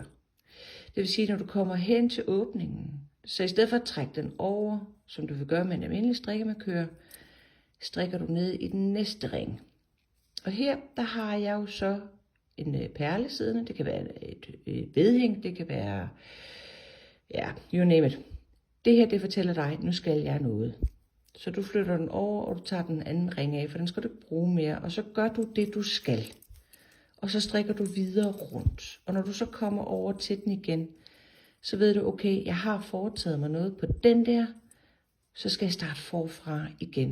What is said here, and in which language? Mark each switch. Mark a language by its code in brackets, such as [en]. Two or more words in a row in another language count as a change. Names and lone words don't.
[da] Det vil sige, når du kommer hen til åbningen, så i stedet for at trække den over, som du vil gøre med en almindelig strikkemarkør, strikker du ned i den næste ring. Og her, der har jeg jo så en perle siddende. Det kan være et vedhæng, det kan være, ja, [en] you name it. [da] Det her, det fortæller dig, nu skal jeg noget. Så du flytter den over, og du tager den anden ring af, for den skal du ikke bruge mere. Og så gør du det, du skal. Og så strikker du videre rundt. Og når du så kommer over til den igen, så ved du, okay, jeg har foretaget mig noget på den der, så skal jeg starte forfra igen.